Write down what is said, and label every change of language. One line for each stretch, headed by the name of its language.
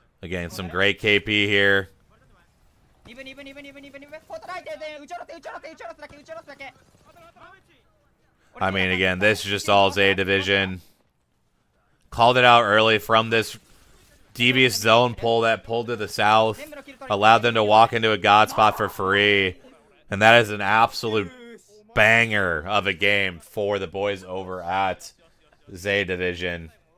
English: Again, some great KP here.
Japanese: 2分2分2分2分2分2分。フォートライトで打ち下ろせ打ち下ろせ打ち下ろすだけ打ち下ろすだけ。
English: I mean, again, this is just all Zeta Division. Called it out early from this devious zone pull that pulled to the south. Allowed them to walk into a god spot for free. And that is an absolute banger of a game for the boys over at Zeta Division.